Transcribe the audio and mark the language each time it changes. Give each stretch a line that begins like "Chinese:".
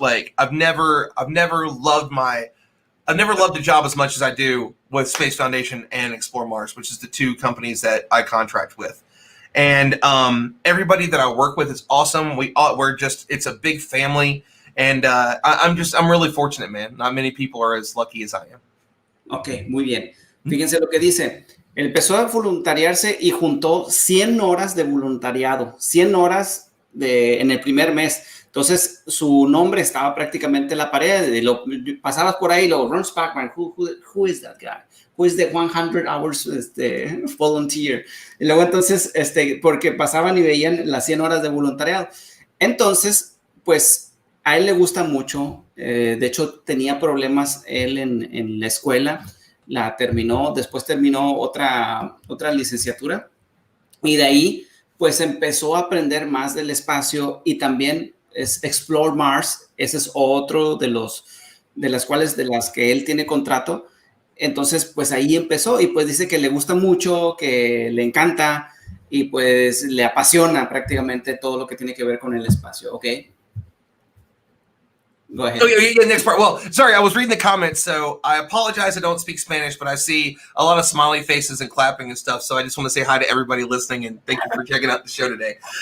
English: Like I've never loved the job as much as I do with Space Foundation and Explore Mars, which is the two companies that I contract with. And everybody that I work with is awesome. It's a big family. And I'm really fortunate, man. Not many people are as lucky as I am.
Spanish: Ok, muy bien. Fíjense lo que dice. Empezó a voluntariarse y juntó 100 horas de voluntariado, 100 horas en el primer mes. Entonces, su nombre estaba prácticamente en la pared. Pasabas por ahí,
English: Ron Sparkman, who is that guy? Who is the 100 hours volunteer?
Spanish: Y luego entonces, porque pasaban y veían las 100 horas de voluntariado. Entonces, pues, a él le gusta mucho. De hecho, tenía problemas él en la escuela. Después terminó otra licenciatura. Y de ahí, pues, empezó a aprender más del espacio y también es Explore Mars. Ese es otro de las que él tiene contrato. Entonces, pues, ahí empezó y pues dice que le gusta mucho, que le encanta y pues le apasiona prácticamente todo lo que tiene que ver con el espacio, ¿ok?
English: Go ahead. Oh, yeah, next part. Well, sorry, I was reading the comments, so I apologize I don't speak Spanish, but I see a lot of smiley faces and clapping and stuff, so I just want to say hi to everybody listening, and thank you for checking out the show today.